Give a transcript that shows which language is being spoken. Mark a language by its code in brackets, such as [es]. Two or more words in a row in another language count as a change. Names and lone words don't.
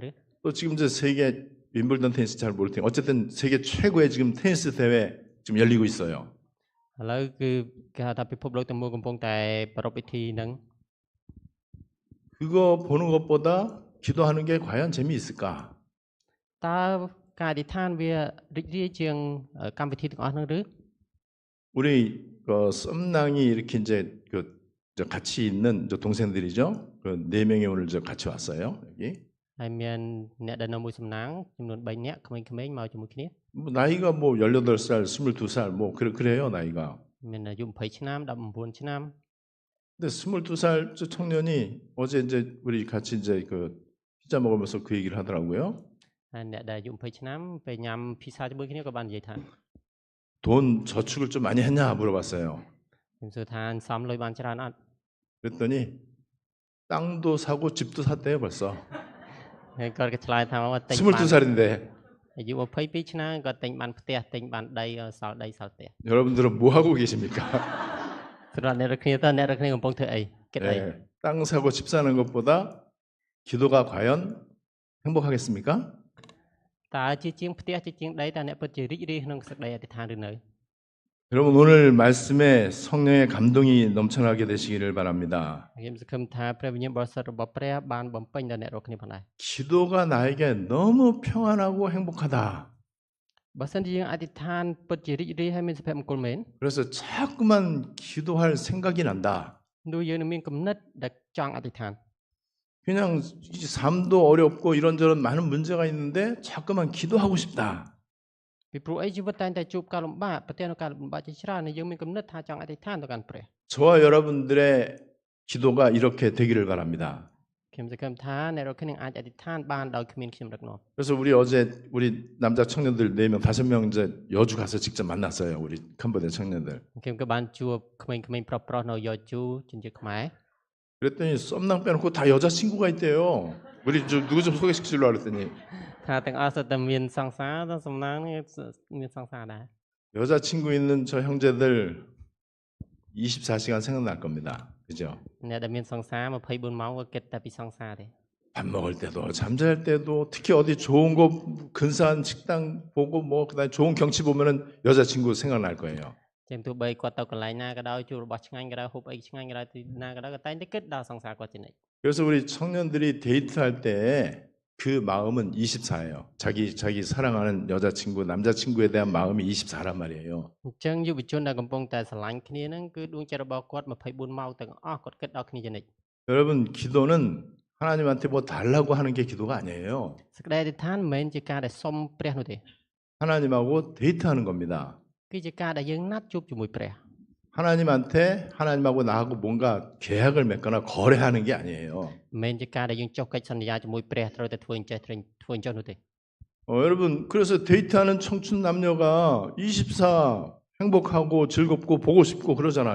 [ko] 또 지금 이제 세계 윈블던 테니스 잘 모를 테니 어쨌든 세계 최고의 지금 테니스 대회 지금 열리고 있어요. [km] ឥឡូវគឺគេហៅថាពិភពលោកទាំងមូលកំពុងតែប្រារព្ធពិធីហ្នឹង [ko] 그거 보는 것보다 기도하는 게 과연 재미있을까? [km] តើការអធិដ្ឋានវារីករាយជាងកម្មវិធីទាំងអស់ហ្នឹងឬ [ko] 우리 썸낭이 이렇게 이제 저 같이 있는 저 동생들이죠. 그 네 명이 오늘 저 같이 왔어요. 여기. [km] ហើយមានអ្នកដែលនៅមួយសំណាងចំនួន3នាក់ក្មេងៗមកជាមួយគ្នា [ko] 뭐 나이가 뭐 18살, 22살 뭐 그래요 나이가. [km] មានអាយុ20ឆ្នាំ19ឆ្នាំ [ko] 근데 22살 저 청년이 어제 이제 우리 같이 이제 그 피자 먹으면서 그 얘기를 하더라고요. [km] ហើយអ្នកដែលអាយុ20ឆ្នាំពេលញ៉ាំភីសាជាមួយគ្នាក៏បាននិយាយថា [ko] 돈 저축을 좀 많이 했냐 물어봤어요. [km] ខ្ញុំសួរថាសំលុយបានច្រើនអត់ [ko] 그랬더니 땅도 사고 집도 샀대요 벌써. [km] ហើយគាត់ក៏ឆ្លើយថាមកទិញបាន [ko] 22살인데 [km] អាយុ22ឆ្នាំគាត់ទិញបានផ្ទះទិញបានដីសល់ដីសល់ផ្ទះ [ko] 여러분들은 뭐 하고 계십니까? [km] សម្រាប់អ្នករកគ្នាតើអ្នករកគ្នាកំពុងធ្វើអីគិតអី [ko] 네, 땅 사고 집 사는 것보다 기도가 과연 행복하겠습니까? [km] តើជាជាងផ្ទះជាជាងដីតើអ្នកពិតជារីករាយក្នុងសេចក្តីអធិដ្ឋានឬនៅ [ko] 여러분 오늘 말씀에 성령의 감동이 넘쳐나게 되시기를 바랍니다. [km] ខ្ញុំសង្ឃឹមថាព្រះវិញ្ញាណបរិសុទ្ធរបស់ព្រះបានបំពេញដល់អ្នករកគ្នាផងដែរ [ko] 기도가 나에게 너무 평안하고 행복하다. [km] បើសិនជាយើងអធិដ្ឋានពិតជារីករាយហើយមានសុភមង្គលមែន [ko] 그래서 자꾸만 기도할 생각이 난다. [km] នោះយើងនឹងមានគំនិតដែលចង់អធិដ្ឋាន [ko] 그냥 이 삶도 어렵고 이런저런 많은 문제가 있는데 자꾸만 기도하고 싶다. [km] ពីព្រោះអីជីវិតតែងតែជួបការលំបាកប្រទះនៅការលំបាកជាច្រើនហើយយើងមានគំនិតថាចង់អធិដ្ឋានទៅកាន់ព្រះ [ko] 저와 여러분들의 기도가 이렇게 되기를 바랍니다. [km] ខ្ញុំសង្ឃឹមថាអ្នករាល់គ្នានឹងអាចអធិដ្ឋានបានដោយគ្មានខ្ញុំរឹកនាំ [ko] 그래서 우리 어제 우리 남자 청년들 4명, 5명 이제 여주 가서 직접 만났어요. 우리 캄보디아 청년들. [km] ខ្ញុំក៏បានជួបក្មេងៗប្រុសៗនៅយោជូជនជាតិខ្មែរ [ko] 그랬더니 썸남 빼놓고 다 여자친구가 있대요. 우리 저 누구 좀 소개시키려고 그랬더니 [km] ថាទាំងអស់សុទ្ធតែមានសង្សារតែសំណាងនេះមានសង្សារដែរ [ko] 여자친구 있는 저 형제들 24시간 생각날 겁니다. 그죠? [km] អ្នកដែលមានសង្សារ24ម៉ោងក៏គិតតែពីសង្សារទេ [ko] 밥 먹을 때도 잠잘 때도 특히 어디 좋은 곳 근사한 식당 보고 뭐 그다음에 좋은 경치 보면은 여자친구 생각날 거예요. [km] ចឹងទោះបីគាត់ទៅកន្លែងណាក៏ដោយជួបរបស់ឆ្ងាញ់ក៏ដោយហូបអីឆ្ងាញ់ក៏ដោយទីណាក៏ដោយក៏តែងតែគិតដល់សង្សារគាត់ជានិច្ច [ko] 그래서 우리 청년들이 데이트할 때 그 마음은 24예요. 자기 사랑하는 여자친구, 남자친구에 대한 마음이 24란 말이에요. [km] អញ្ចឹងយុវជនដែលកំពុងតែស្រឡាញ់គ្នាហ្នឹងគឺដួងចិត្តរបស់គាត់24ម៉ោងទាំងអស់គាត់គិតដល់គ្នាជានិច្ច [ko] 여러분 기도는 하나님한테 뭐 달라고 하는 게 기도가 아니에요. [km] សេចក្តីអធិដ្ឋានមិនមែនជាការដែលសុំព្រះនោះទេ [ko] 하나님하고 데이트하는 겁니다. [km] គឺជាការដែលយើងណាត់ជួបជាមួយព្រះ [ko] 하나님한테 하나님하고 나하고 뭔가 계약을 맺거나 거래하는 게 아니에요. [km] មិនមែនជាការដែលយើងចុះកិច្ចសន្យាជាមួយព្រះត្រូវតែធ្វើអញ្ចេះធ្វើអញ្ចឹងនោះទេ [ko] 여러분 그래서 데이트하는 청춘 남녀가 24 행복하고 즐겁고 보고 싶고 그러잖아요.